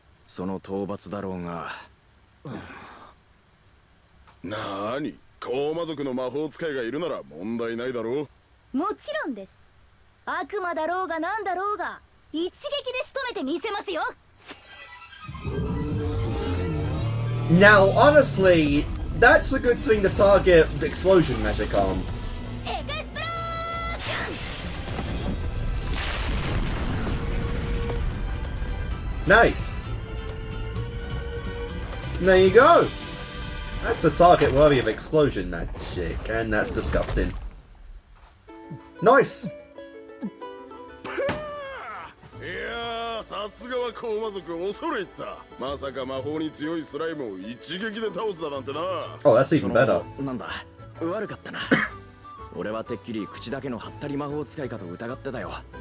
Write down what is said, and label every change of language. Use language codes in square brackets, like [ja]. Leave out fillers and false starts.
[ja] その討伐だろうが。なーに、コーマ族の魔法使いがいるなら問題ないだろう。もちろんです。悪魔だろうがなんだろうが一撃で仕留めてみせますよ。 [en] Now, honestly, that's a good thing to target explosion magic on. [ja] エクスプロージョン。 [en] Nice. There you go. That's a target worthy of explosion magic, and that's disgusting. Nice. [ja] いやー、さすがはコーマ族恐れ入った。まさか魔法に強いスライムを一撃で倒すだなんてな。 [en] Oh, that's [ja] そ [en] even [ja] の [en] better. [ja] なんだ、悪かったな。俺はてっきり口だけのハったり魔法使いかと疑ってたよ。